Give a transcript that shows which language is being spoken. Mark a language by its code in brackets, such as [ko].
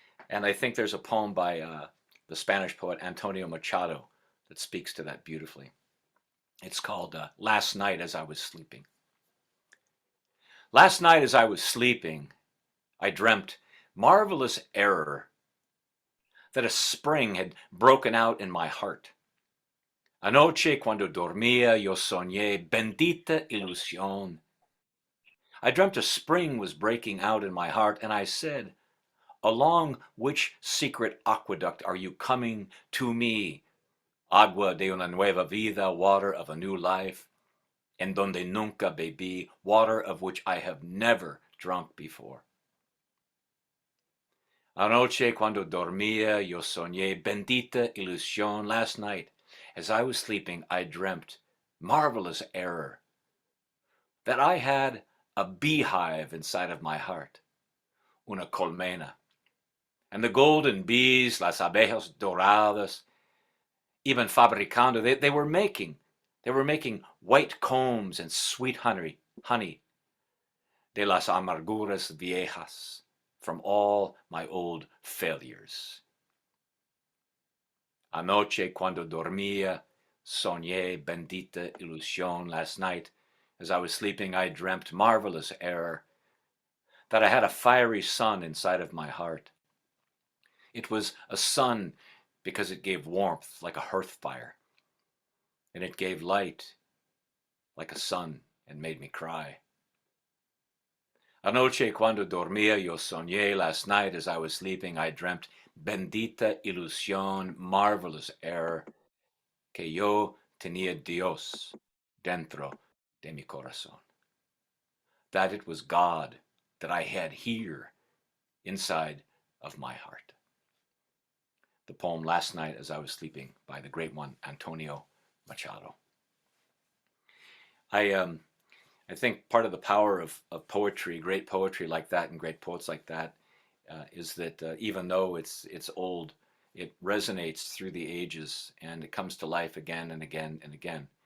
[en] And I think there's a poem by the Spanish poet Antonio Machado that speaks to that beautifully. It's called "Last Night as I Was Sleeping." Last night as I was sleeping, I dreamt marvelous error that a spring had broken out in my heart. [es] Anoche cuando dormía yo soñé bendita ilusión. [en] I dreamt a spring was breaking out in my heart, and I said, along which secret aqueduct are you coming to me? [es] Agua de una nueva vida, [en] water of a new life, [es] en donde nunca bebí, [en] water of which I have never drunk before. [es] Anoche cuando dormía yo soñé bendita ilusión. [en] Last night, as I was sleeping, I dreamt marvelous error that I had a beehive inside of my heart, [es] una colmena, [en] and the golden bees, [es] las abejas doradas, [en] even [es] fabricando, [en] they were making white combs and sweet honey, [es] de las amarguras viejas, [en] from all my old failures. [es] Anoche cuando dormía, soñé bendita ilusión. [en] Last night, as I was sleeping, I dreamt marvelous error, that I had a fiery sun inside of my heart. It was a sun because it gave warmth like a hearth fire, and it gave light like a sun and made me cry. [es] Anoche cuando dormía yo soñé. [en] Last night as I was sleeping I dreamt [es] bendita ilusión, [en] marvelous error, [es] que yo tenía Dios dentro de mi corazón. [en] That it was God that I had here inside of my heart. The poem Last Night as I Was Sleeping by the great one Antonio Machado. I think part of the power of poetry, great poetry like that and great poets like that, is that even though it's old, it resonates through the ages and it comes to life again and again and again.